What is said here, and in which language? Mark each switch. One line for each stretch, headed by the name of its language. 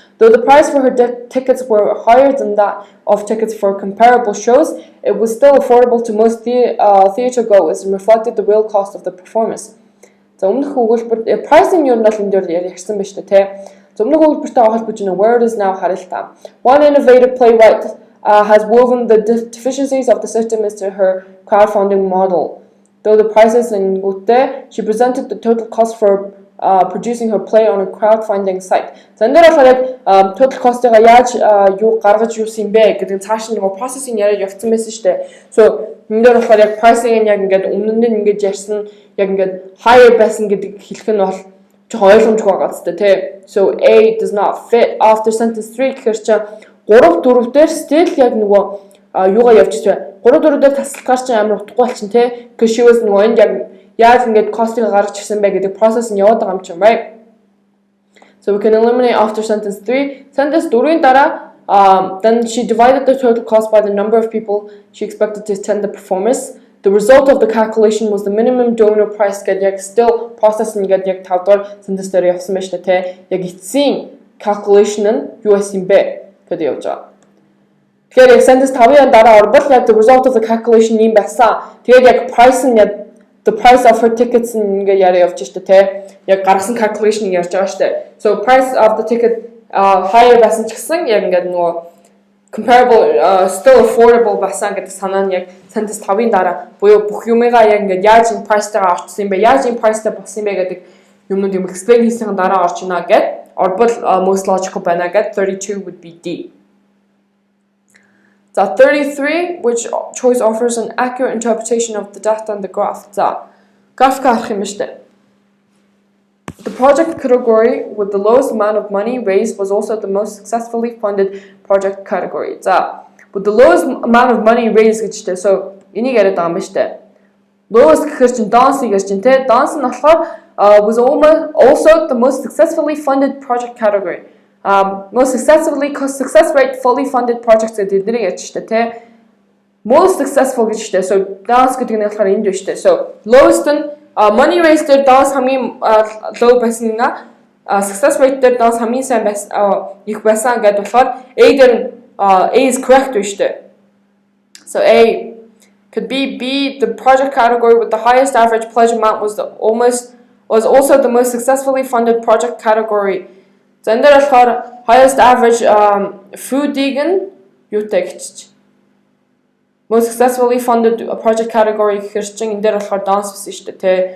English: Though the price for her tickets were higher than that of tickets for comparable shows, it was still affordable to most theater goers and reflected the real cost of the performance.
Mongolian: За өмнөх өгүүлбэр pricing юу нь бол энэ дээр ярьсан байна шүү дээ тий. За өмнөх өгүүлбэртэй холбож байна
English: word is now
Mongolian: харъя л та.
English: One innovative playwright has woven the deficiencies of the system into her crowdfunding model. Though the prices in Gute, she presented the total cost for producing her play on a crowdfunding site.
Mongolian: So энэ дээр болохоор total cost-ыг яаж юу гаргаж юусан бэ гэдэг цааш нэг processing яриад явцсан байсан шүү дээ. So энэ дээр болохоор яг pricing нь яг ингээд өмнө нь ингээд ярьсан яг ингээд higher байсан гэдэг хэлэх нь бол жоохон ойлгомжгүй байгаа зү тий. So
English: A does not fit after sentence 3
Mongolian: гэхээр чи 3 4 дээр still яг нөгөө юугаа явж байгаа. 3 4 дээр тасалгаар чинь амар утгагүй болчихно тий.
English: Because she was
Mongolian: нөгөө энд яг яаж ингээд cost-ыг гаргаж ирсэн бэ гэдэг process нь яваад байгаа юм чинь, right?
English: So we can eliminate after sentence 3. Sentence 4-ийн дараа then she divided the total cost by the number of people she expected to attend the performance. The result of the calculation was the minimum donor price
Mongolian: гэдэг яг still process нь гэдэг яг 5 дахь sentence дээр явсан байна шүү дээ тий. Яг эцсийн calculation нь юу байсан бэ гэдэг явж байгаа. Тэгэхээр яг sentence 5-ын дараа орбол яг
English: the result of the calculation
Mongolian: юм байсан. Тэгээд яг price нь
English: the price of her tickets
Mongolian: ингээ яриа явж штэ тий. Яг гаргасан calculation ярьж байгаа штэ. So
English: price of the ticket higher
Mongolian: байсан ч гэсэн яг ингээ нөгөө
English: comparable still affordable
Mongolian: байсан гэдэг санаа нь яг sentence 5-ын дараа буюу бүх юмыгаа яг ингээ яаж энэ price-тайгаа орчсон юм бэ? Яаж энэ price-тай болсон юм бэ гэдэг юмнууд юм explain хийсэн дараа орж ийна гэд орбол
English: most logical
Mongolian: байна гэд 32
English: would be D. За 33, which choice offers an accurate interpretation of the data and the graph.
Mongolian: За график харах юм штэ.
English: The project category with the lowest amount of money raised was also the most successfully funded project category. За with the lowest amount of money raised гэжтэй.
Mongolian: So энийг яриад байгаа юм штэ. Lowest гэхэр чин dance гэж чин те.
English: Dance
Mongolian: нь болохоор
English: was also the most successfully funded project category. Most successfully success rate fully funded projects
Mongolian: гэдэг эднийг ярьж штэ те. Most successful гэж штэ. So dance гэдэг нь болохоор энд биш штэ. So lowest нь
English: money raised
Mongolian: дээр dance хамгийн low байсан nga
English: success rate
Mongolian: дээр dance хамгийн сайн их байсан гэдэг болохоор A дээр
English: A is correct
Mongolian: биш штэ.
English: So A could be B. The project category with the highest average pledge amount was also the most successfully funded project category.
Mongolian: So in there
English: highest average
Mongolian: food-ийг нь юутай гэж
English: most successfully funded project category
Mongolian: гэхэр чин энэ дээр болохоор dance байсан шүү дээ те.